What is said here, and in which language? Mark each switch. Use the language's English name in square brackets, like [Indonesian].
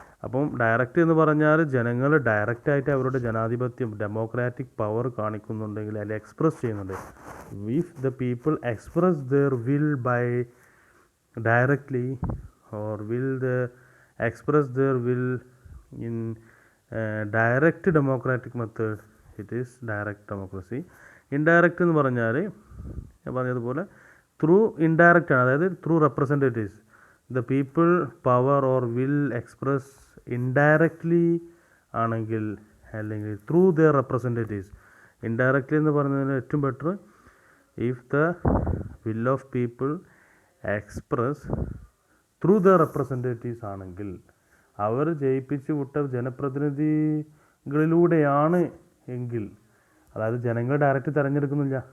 [Malayalam] അപ്പം ഡയറക്റ്റ് എന്ന് പറഞ്ഞാൽ ജനങ്ങൾ ഡയറക്റ്റായിട്ട് അവരുടെ ജനാധിപത്യം, ഡെമോക്രാറ്റിക് പവർ കാണിക്കുന്നുണ്ടെങ്കിൽ, അല്ലെങ്കിൽ എക്സ്പ്രസ് ചെയ്യുന്നുണ്ട്. [English] If the people express their will by directly or express their will in direct democratic method, it is direct democracy. Indirect [Malayalam] എന്ന് പറഞ്ഞാൽ ഞാൻ പറഞ്ഞതുപോലെ [English] through indirect [Malayalam] ആണ്, അതായത് [English] through representatives, the people power or will express indirectly [Malayalam] ആണെങ്കിൽ, അല്ലെങ്കിൽ [English] Through their representatives. [Malayalam] Indirectly എന്ന് പറഞ്ഞതിന് ഏറ്റവും better, [English] if the will of people express through the representatives [Malayalam] ആണെങ്കിൽ, അവർ ജയിപ്പിച്ച് വിട്ട ജനപ്രതിനിധികളിലൂടെയാണ് എങ്കിൽ, അതായത് ജനങ്ങൾ ഡയറക്റ്റ് തിരഞ്ഞെടുക്കുന്നില്ല.